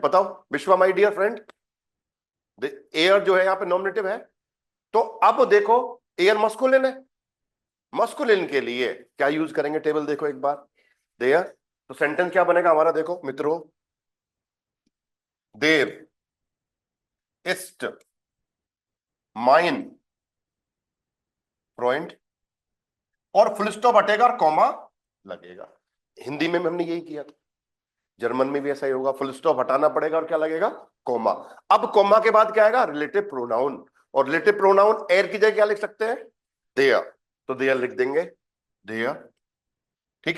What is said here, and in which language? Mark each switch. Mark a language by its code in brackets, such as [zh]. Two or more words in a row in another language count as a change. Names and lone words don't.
[hi] बताओ विश्वा [en] my dear friend, [hi] एयर जो है यहां पे नॉमिनेटिव है, तो अब देखो एयर मस्कुलिन है, मस्कुलिन के लिए क्या यूज करेंगे, टेबल देखो एक बार, देयर। तो सेंटेंस क्या बनेगा हमारा, देखो मित्रों, देव [de] ist mein Freund, [hi] और [en] full stop [hi] हटेगा और कॉमा लगेगा। हिंदी में हमने यही किया था, जर्मन में भी ऐसा ही होगा, [en] full stop [hi] हटाना पड़ेगा और क्या लगेगा, कॉमा। अब कॉमा के बाद क्या आएगा, [en] relative pronoun, [hi] और [en] relative pronoun [hi] एयर की जगह क्या लिख सकते हैं, देयर, तो देयर लिख देंगे, देयर, ठीक है?